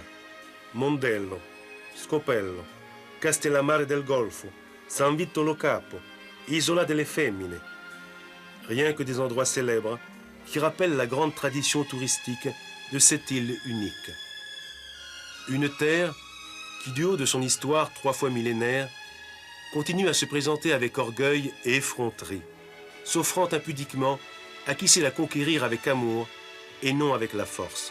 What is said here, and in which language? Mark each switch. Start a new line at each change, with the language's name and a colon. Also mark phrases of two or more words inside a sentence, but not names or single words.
French: Mondello, Scopello, Castellammare del Golfo, San Vito lo Capo, Isola delle Femmine. Rien que des endroits célèbres qui rappellent la grande tradition touristique de cette île unique. Une terre qui, du haut de son histoire 3 fois millénaire, continue à se présenter avec orgueil et effronterie, s'offrant impudiquement à qui sait la conquérir avec amour et non avec la force.